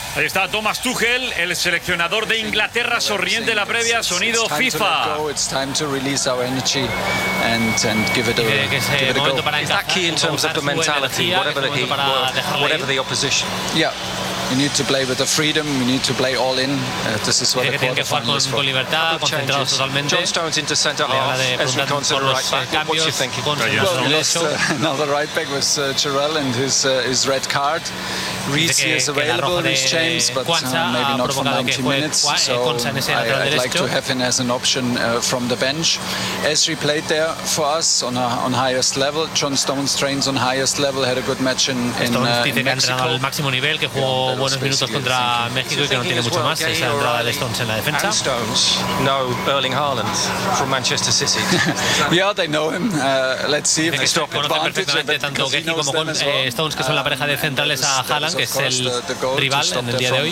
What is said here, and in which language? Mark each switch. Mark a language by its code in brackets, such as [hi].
[es] Ahí está Thomas Tuchel, el seleccionador de Inglaterra, sonriente la previa, sonido FIFA. [en] It's time to release our energy and give it a go. Is that key in terms of the mentality, whatever the opposition? Yeah. We need to play with the freedom, we need to play all in. This is what the quarterfinal is for. [es] Con libertad, concentrados totalmente. [en] John Stones into centre-half, Ezri Konsa right back. What's your thinking? Another right back was Chirrell and his red card. Reece is available, he's changed, but maybe not for 90 minutes. So I'd like to have him as an option from the bench. Ezri played there for us on highest level. John Stones trains on highest level, had a good match in Mexico. [es] Buenos minutos contra México y que no tiene mucho más esa entrada de Stones en la defensa. [en] Stones, no Erling Haaland from Manchester City. Yeah, they know him. Let's see if they stop [es] perfectamente tanto Gehi como con Stones, que son la pareja de centrales a Haaland, que es el rival en el día de hoy.